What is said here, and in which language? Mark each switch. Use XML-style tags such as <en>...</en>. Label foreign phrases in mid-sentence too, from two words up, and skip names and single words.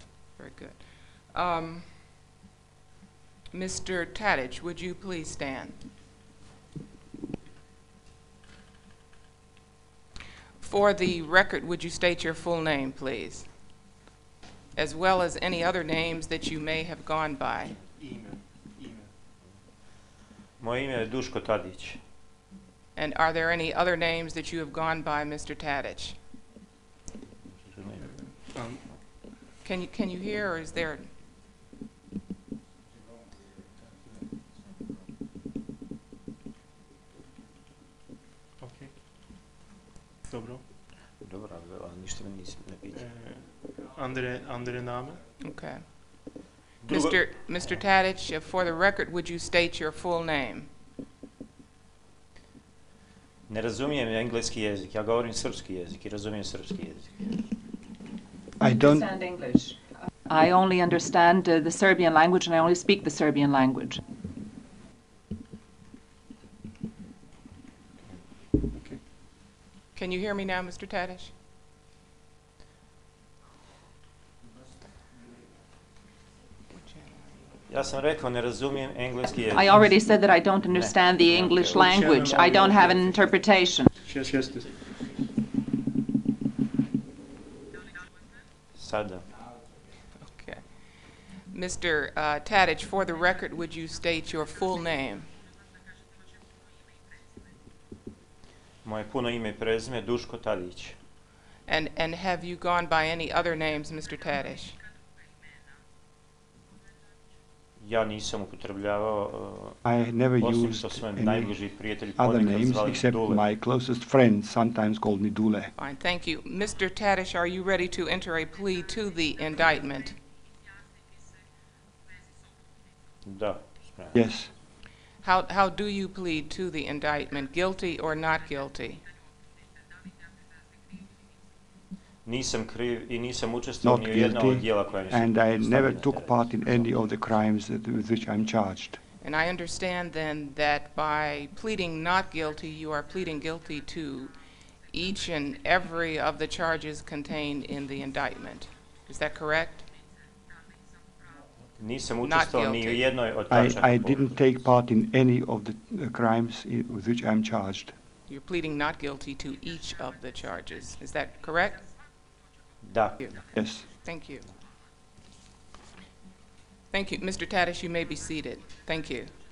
<en>Very good. Mr. Tadic, would you please stand? For the record, would you state your full name, please, as well as any other names that you may have gone by? Moje ime je Duško Tadić. And are there any other names that you have gone by, Mr. Tadic? Can you hear, or is there? Okay.</en> <sr>Dobro. Dobro, ali ništa me ne pita.</sr> <de>Andere namen?</de> <en>Okay.</en> <sr>Drugo,</sr> <en>Mr. Tadic, for the record, would you state your full name?</en> <sr>ne razumijem engleski jezik, ja govorim srpski jezik I razumijem srpski jezik.</sr> <en>I don't understand English. I only understand the Serbian language, and I only speak the Serbian language. Okay. Can you hear me now, Mr. Tadic?</en> <sr>Ja sam rekao ne razumijem engleski jezik.</sr> <en>I already said that I don't understand the English language. I don't have an interpretation. Yes.</en> <sr>Sada.</sr> <en>Okay. Mr. Tadic, for the record, would you state your full name?</en> <sr>Moje puno ime I prezime Duško Tadić.</sr> <en>And have you gone by any other names, Mr. Tadic?</en> <sr>Ja nisam upotrebljavao,</sr> <en>I never</en> <sr>osim</sr> <en>used</en> <sr>što su me</sr> <en>any</en> <sr>najbliži prijatelji</sr> <en>other</en> <sr>ponekad</sr> <en>names</en> <sr>zvali</sr> <en>except</en> <sr>Dule.</sr> <en>my closest friends sometimes called me Dule. Fine, thank you. Mr. Tadic, are you ready to enter a plea to the indictment?</en> <sr>Da, spreman.</sr> <en>Yes, How do you plead to the indictment, guilty or not guilty?</en> <sr>Nisam kriv I nisam učestvovao</sr> <en>not</en> <sr>ni u jednom od</sr> <en>guilty,</en> <sr>djela koja mi su</sr> <en>and I never</en> <sr>stavljena</sr> <en>took</en> <sr>teret.</sr> <en>part in any of the crimes with which I'm charged. And I understand then that by pleading not guilty, you are pleading guilty to each and every of the charges contained in the indictment. Is that correct?</en> <sr>Nisam učestvovao ni u</sr> <en>guilty.</en> <sr>jednoj od tačaka</sr> <en>I didn't take part in any of the crimes with which I'm charged. You're pleading not guilty to each of the charges. Is that correct?</en> <sr>Da.</sr> <en>Yes. Thank you. Thank you. Mr. Tadic, you may be seated. Thank you.</en>